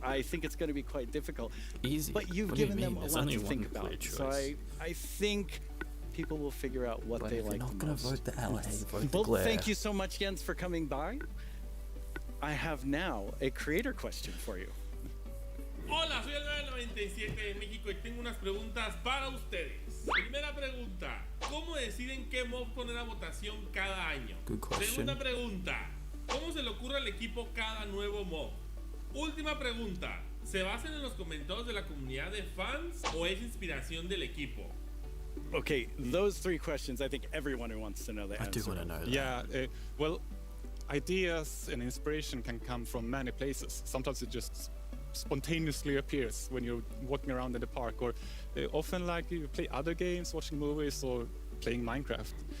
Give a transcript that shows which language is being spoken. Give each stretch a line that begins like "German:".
English: I think it's going to be quite difficult. Easy. But you've given them a lot to think about. So I think people will figure out what they like the most. Not going to vote the LA, vote the Well, Glare. thank you so much, Jens, for coming by. I have now a creator question for you.
Spanish: Hola, soy el 997 de México y tengo unas preguntas para ustedes. Primera pregunta, ¿cómo deciden qué mob poner a votación cada año?
English: Good question.
Spanish: Segunda pregunta, ¿cómo se le ocurre al equipo cada nuevo mob? Última pregunta, ¿se basan en los comentarios de la comunidad de fans o es inspiración del equipo?
English: Okay, those three questions, I think everyone who wants to know the answer. I do want to know that. Yeah, well, ideas and inspiration can come from many places. Sometimes it just spontaneously appears when you're walking around in the park, or often like you play other games, watching movies, or playing Minecraft.